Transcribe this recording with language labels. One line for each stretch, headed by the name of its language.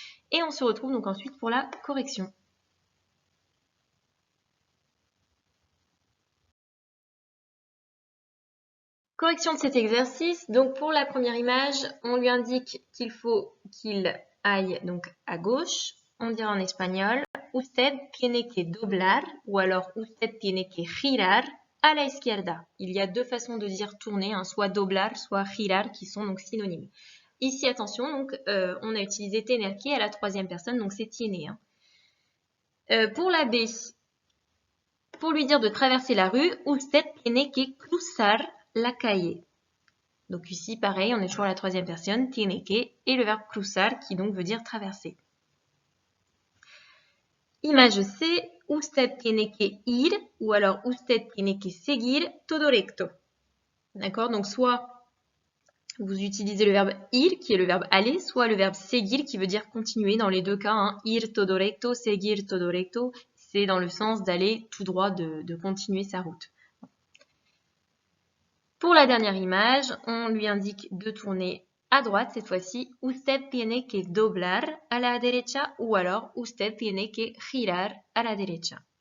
French: Et on se retrouve donc ensuite pour la correction. Correction de cet exercice. Donc pour la première image, on lui indique qu'il faut qu'il aille donc à gauche. On dira en espagnol
Spanish: usted tiene que doblar
French: ou alors
Spanish: usted tiene que girar a la izquierda.
French: Il y a deux façons de dire tourner, hein, soit doblar, soit girar, qui sont donc synonymes. Ici, attention, donc on a utilisé tener que à la troisième personne, donc c'est tiene. Hein. Pour la B, pour lui dire de traverser la rue,
Spanish: usted tiene que cruzar la calle.
French: Donc ici, pareil, on est toujours à la troisième personne, tiene que, et le verbe cruzar, qui donc veut dire traverser. Image C,
Spanish: usted tiene que ir,
French: ou alors
Spanish: usted tiene que seguir todo recto.
French: D'accord? Donc soit vous utilisez le verbe ir, qui est le verbe aller, soit le verbe seguir, qui veut dire continuer. Dans les deux cas, hein,
Spanish: ir todo recto, seguir todo recto,
French: c'est dans le sens d'aller tout droit, de continuer sa route. Pour la dernière image, on lui indique de tourner à droite, cette fois-ci,
Spanish: usted tiene que doblar a la derecha
French: ou alors
Spanish: usted tiene que girar a la derecha.